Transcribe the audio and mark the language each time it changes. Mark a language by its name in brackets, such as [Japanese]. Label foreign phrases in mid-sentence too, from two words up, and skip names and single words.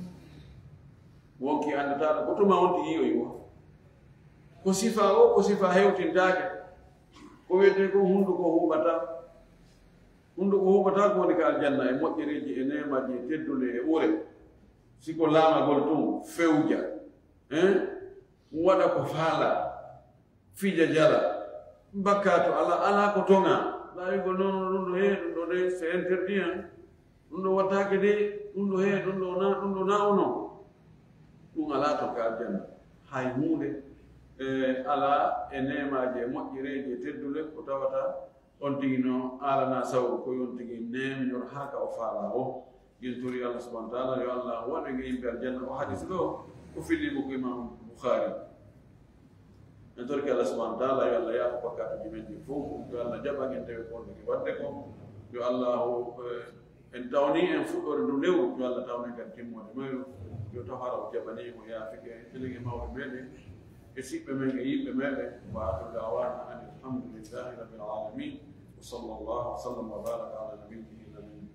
[Fula] wonki andataɗo ko tuma wonti yiyoyi wo ko sifa o ko sifa hewtintake ko wiyete ko hunduko huɓata hunduko huɓata ko woni ka aljanna e moƴƴereji e nemaji e teddude e ɓure siko laamagol tun fewja waɗa ko faala fija jara bakka to ala ko tonga laawi ko noon ɗum ɗo ɗum ɗo de [French] c'est interdit [Fula] ɗum wattake de ɗum ɗo he ɗum ɗo na ono ɗum ala to ka aljanna hay hunde ala e nemaje moƴƴireje teddule ko tawata on tigi no alana saw ko yon tigi nemñor haka o faala o yintori [Arabic] الله سبحانه وتعالى [Fula] yo Allah waɗege yimɓe aljanna o hadis ɗo ko fillimo ko imam Bukhari en torki [Arabic] الله سبحانه وتعالى [Fula] yo Allah yaafo bakkatuji men ɗi fof yo Allah jaɓagen tawi konɗoke wadde ko yo Allah en tawni en fuɗɗorde ndu lewru yo Allah tawni kadi timmode mayru yo tawhara o jaɓanimo yaafike elege mawɓe meɗen e siɓɓe men e yiɓɓe meɗen [Arabic] وآخر دعوانا أن الحمد لله رب العالمين وصلى الله وسلم وبارك على نبيه